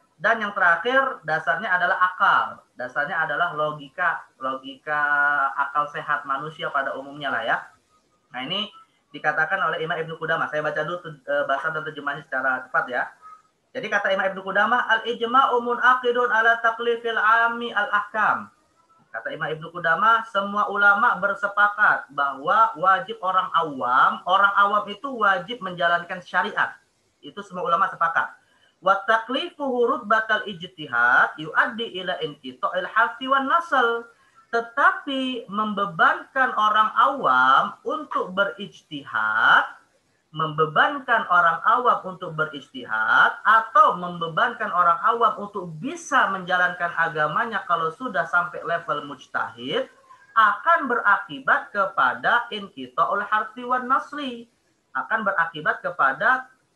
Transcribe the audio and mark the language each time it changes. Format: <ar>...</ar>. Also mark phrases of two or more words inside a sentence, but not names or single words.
<id>Dan yang terakhir dasarnya adalah akal. Dasarnya adalah logika akal sehat manusia pada umumnya lah ya. Nah ini dikatakan oleh Imam Ibnu Qudamah. Saya baca dulu bahasa dan terjemahnya secara cepat ya. Jadi kata Imam Ibnu Qudamah,</id> <ar>الإجماع منعقد على تكليف العامي الأحكام.</ar> <id>Kata Imam Ibnu Qudamah, semua ulama bersepakat bahwa wajib orang awam itu wajib menjalankan syariat. Itu semua ulama sepakat.</id> <ar>وتكليفه رتبة الاجتهاد يؤدي إلى انقطاع الحرث والنسل.</ar> <id>Tetapi membebankan orang awam untuk berijtihad membebankan orang awam untuk beristihad atau membebankan orang awam untuk bisa menjalankan agamanya kalau sudah sampai level mujtahid, akan berakibat kepada</id> <ar>انقطاع الحرث والنسل,</ar> <id>akan berakibat kepada</id>